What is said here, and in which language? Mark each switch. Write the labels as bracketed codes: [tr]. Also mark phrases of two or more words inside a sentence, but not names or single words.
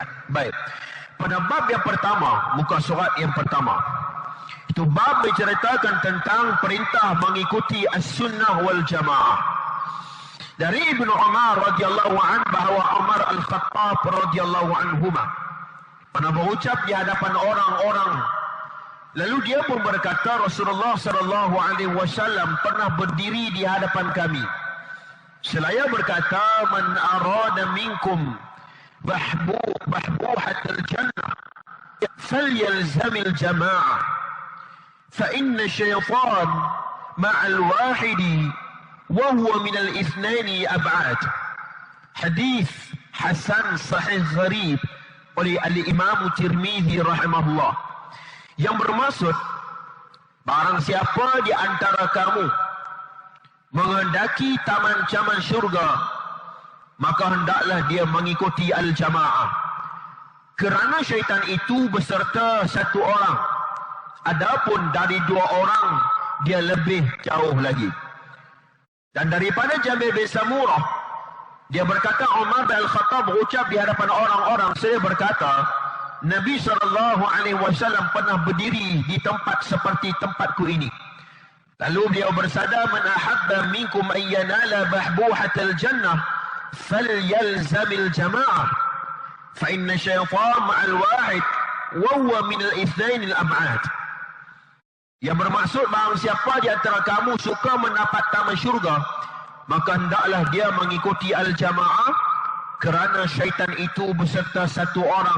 [ms] Baik, pada bab yang pertama, muka surat yang pertama, itu bab menceritakan tentang perintah mengikuti as-sunnah wal jamaah. Dari Ibnu Umar [ar] رضي الله عن, [ms] bahawa Umar Al-Khattab [ar] رضي الله عنهما [ms] pernah berucap di hadapan orang-orang, lalu dia pun berkata, Rasulullah [ar] صلى الله عليه وسلم [ms] pernah berdiri di hadapan kami. Seraya berkata, [ar] من أراد منكم بحبوحة الجنة فليلزم الجماعة فإن الشيطان مع الواحد وهو من الاثنين أبعاد. [ms] Hadis Hasan Sahih Gharib oleh Al-Imam Tirmizi rahimahullah, yang bermaksud, barang siapa di antara kamu menghendaki taman-taman syurga, maka hendaklah dia mengikuti al-jamaah, kerana syaitan itu beserta satu orang, adapun dari dua orang dia lebih jauh lagi. Dan daripada Jabir bin Samurah Dia berkata, Umar bin Al-Khattab berucap di hadapan orang-orang, saya berkata, Nabi SAW pernah berdiri di tempat seperti tempatku ini. Lalu beliau bersabda, [ar] من أحب منكم أن ينال بحبوحة الجنة فليلزم الجماعة فإن الشيطان مع الواحد وهو من الاثنين أبعد. [ms] Yang bermaksud bahawa siapa di antara kamu suka mendapat taman syurga, maka hendaklah dia mengikuti al-jamaah, kerana syaitan itu beserta satu orang.